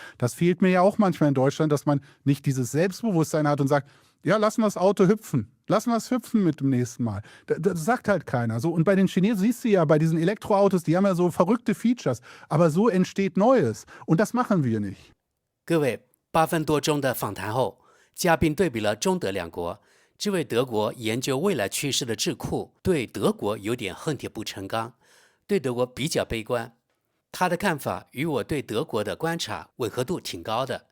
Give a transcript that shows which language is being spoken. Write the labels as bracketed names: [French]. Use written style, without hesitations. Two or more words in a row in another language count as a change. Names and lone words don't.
[German] Das fehlt mir ja auch manchmal in Deutschland, dass man nicht dieses Selbstbewusstsein hat und sagt, ja, lassen wir das Auto hüpfen. Lassen wir es hüpfen mit dem nächsten Mal. Das sagt halt keiner. So, und bei den Chinesen siehst du ja, bei diesen Elektroautos, die haben ja so verrückte Features. Aber so entsteht Neues. Und das machen wir nicht. [Chinese] 各位8分多鐘的訪談後，嘉賓對比了中德兩國。這位德國研究未來趨勢的智庫對德國有點恨鐵不成鋼，對德國比較悲觀。他的看法與我對德國的觀察吻合度挺高的。